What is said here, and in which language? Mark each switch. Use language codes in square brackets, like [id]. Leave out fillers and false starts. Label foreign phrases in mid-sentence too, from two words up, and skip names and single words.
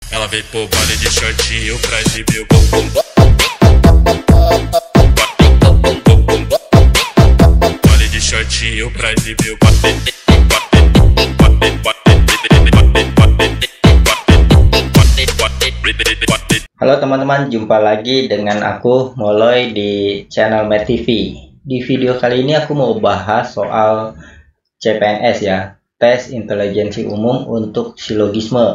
[pt] Ela veio pro baile de shortinho pra exibir o bumbum. Baile de shortinho pra exibir o [id] Halo teman-teman, jumpa lagi dengan aku Moloy di channel Met TV. Di video kali ini aku mau bahas soal CPNS ya, tes intelijensi umum untuk silogisme.